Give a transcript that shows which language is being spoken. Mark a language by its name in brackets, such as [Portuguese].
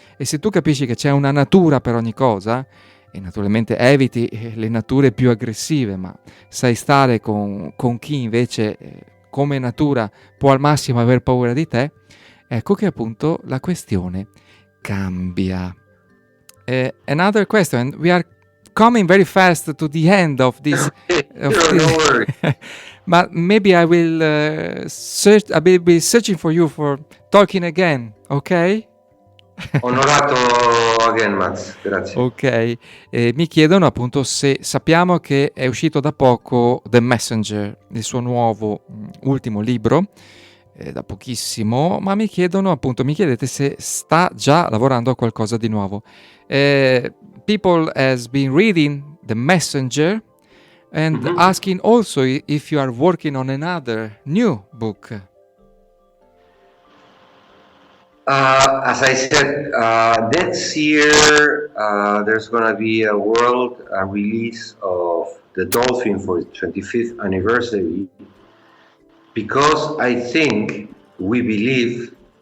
[Italian] E se tu capisci che c'è una natura per ogni cosa, e naturalmente eviti le nature più aggressive, ma sai stare con chi invece come natura può al massimo aver paura di te, ecco che appunto la questione cambia. [English] Another question, we are coming very fast to the end of this. No worry. But maybe I will I will be searching for you for talking again, ok? [Italian] Onorato again, Max, grazie. Ok, mi chiedono appunto se sappiamo che è uscito da poco The Messenger, il suo nuovo ultimo libro, da pochissimo, ma mi chiedete se sta già lavorando a qualcosa di nuovo. [English] People has been reading The Messenger and asking also if you are working on another new book. As I said, next year there's going to be a world release of The Dolphin for its 25th anniversary, because I think we believe